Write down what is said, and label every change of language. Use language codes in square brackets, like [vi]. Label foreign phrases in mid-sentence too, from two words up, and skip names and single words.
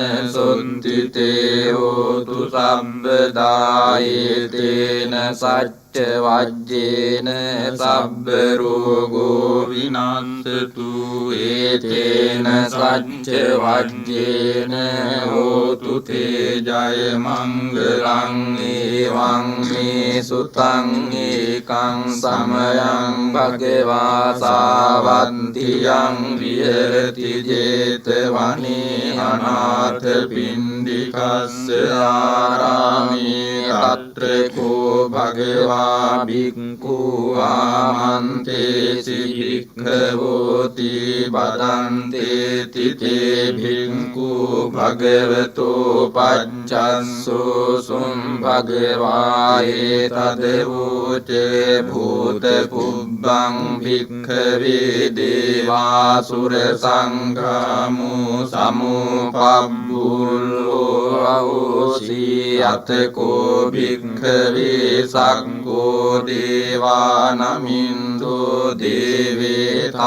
[pi] සොන්තිතේ හෝතු සම්බදා ඒතේන සච්ච වජ්ජේන සබ්බ රෝගෝ විනාශතු ඒතේන සච්ච වජ්ජේන හෝතු තේ ජය මංගලං ඒවං මේ සුතං ඒකං සමයං භගවා සාවන්තියං විහෙරති ජේතවනේ අනාථ පින්ඩිකස්ස ආරාමේ අත්‍රකෝ භගවා භික්ඛු ආමන්තේසි භික්ඛවෝති බදන්තේති තේ භික්ඛු භගවතෝ පච්චස්සෝ සුම් භගවා ඒතදවෝචේ භූත පුබ්බං භික්ඛවේ දේවාසුර සංඝාමෝ සමුපබ්බුල්ලෝ අවසී අතකෝ භික්ඛවේ සක්ඛෝ දේවානමින්දෝ දේවේ